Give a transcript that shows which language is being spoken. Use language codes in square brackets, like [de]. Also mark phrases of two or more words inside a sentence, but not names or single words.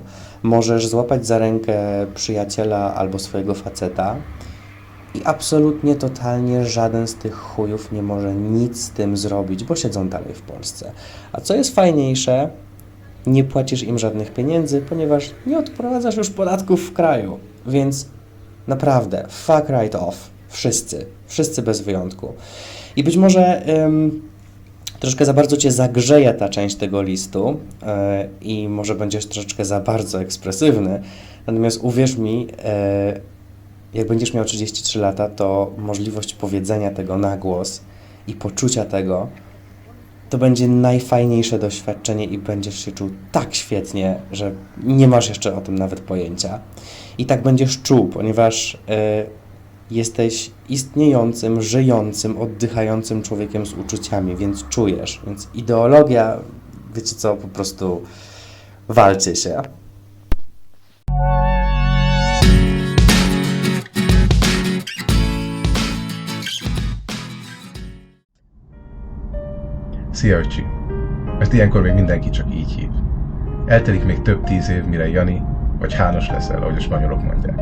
[pl] Możesz złapać za rękę przyjaciela albo swojego faceta i absolutnie, totalnie żaden z tych chujów nie może nic z tym zrobić, bo siedzą dalej w Polsce. A co jest fajniejsze, nie płacisz im żadnych pieniędzy, ponieważ nie odprowadzasz już podatków w kraju. Więc naprawdę, [en] fuck right off. [pl] Wszyscy bez wyjątku. I być może troszkę za bardzo cię zagrzeje ta część tego listu i może będziesz troszeczkę za bardzo ekspresywny. Natomiast uwierz mi, jak będziesz miał 33 lata, to możliwość powiedzenia tego na głos i poczucia tego, to będzie najfajniejsze doświadczenie i będziesz się czuł tak świetnie, że nie masz jeszcze o tym nawet pojęcia. I tak będziesz czuł, ponieważ jesteś istniejącym, żyjącym, oddychającym człowiekiem z uczuciami, więc czujesz. Więc ideologia, wiecie co, po prostu walcie się. [hu] Szia, öcsi! Mert ilyenkor még mindenki csak így hív. Eltelik még több 10 év, mire Jani vagy János leszel, ahogy a spanyolok mondják.